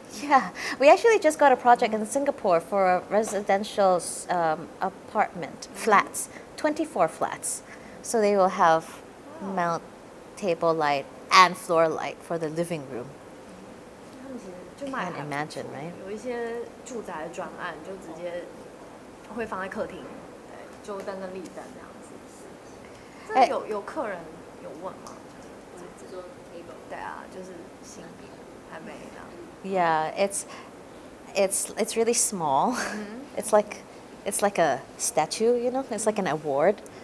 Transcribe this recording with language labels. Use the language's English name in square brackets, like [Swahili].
[English] Yeah, we actually just got a project in Singapore for a residential apartment, flats, 24 flats. So they will have mount table light and floor light for the living room. [Chinese] 他们其实就卖得还 [English] Can't [Chinese] 不错 [English] imagine, right? [Chinese] 有一些住宅的专案就直接会放在客厅，对，桌灯跟立灯这样子。这有客人有问吗？制作 table。对啊，就是新品还没这样。 [English] Yeah, it's really small. It's like a statue, you know. It's like an award.